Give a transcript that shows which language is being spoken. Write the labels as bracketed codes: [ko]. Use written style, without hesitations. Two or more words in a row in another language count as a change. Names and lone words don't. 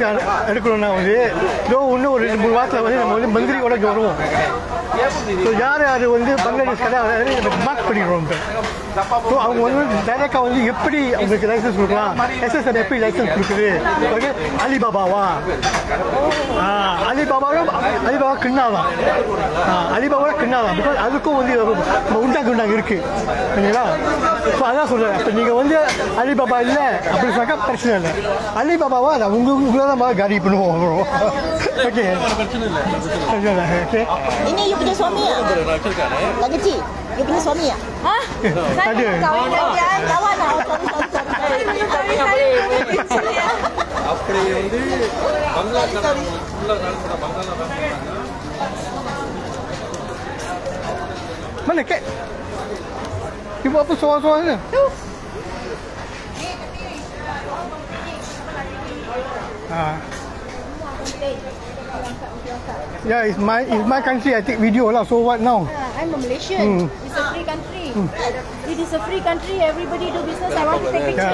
[ta] எடுக்கணும்னா வந்து இதோ இன்னும் ஒரு 2-3 வாரத்தில் வந்து நம்ம வந்து மந்திரியோட வருவோம் ஸோ யார் யார் வந்து பங்களாதேஷ் கடை மார்க் பண்ணிடுறோம் ஸோ அவங்க வந்து டைரெக்டாக வந்து எப்படி அவங்களுக்கு லைசன்ஸ் கொடுக்கலாம் எஸ்எஸ்ஆர் எப்படி லைசன்ஸ் கொடுக்குது ஓகே அலிபாபாவா அலிபாபாவும் [ms] Alibaba kenal lah. Alibaba kenal lah. [ta] Because அதுக்கும் வந்து உண்டாங்க இருக்கு. சரிங்களா? ஸோ அதான் சொல்கிறேன். இப்போ நீங்கள் வந்து அலிபாபா இல்லை அப்படி சொன்னாக்கா பிரச்சனை இல்லை. அலிபாபாவா நான் உங்களை தான் காடி பண்ணுவோம். ஓகே பிரச்சனை இல்லை. ஓகே [ms] Ini you punya suami ya? Lagi kecil. You punya suami ya? Hah? ada. Kawan lah. [ta] அப்படி வந்து பங்களாதேஷ் உள்ள பங்களாதேஷ் [ms] mana kek? Ibu apa soal-soal ni? Tu. [en] Yeah, it's my country. I take video lah. So what now? I'm a Malaysian. It's a free country. It is a free country. Everybody do business. I want to take picture.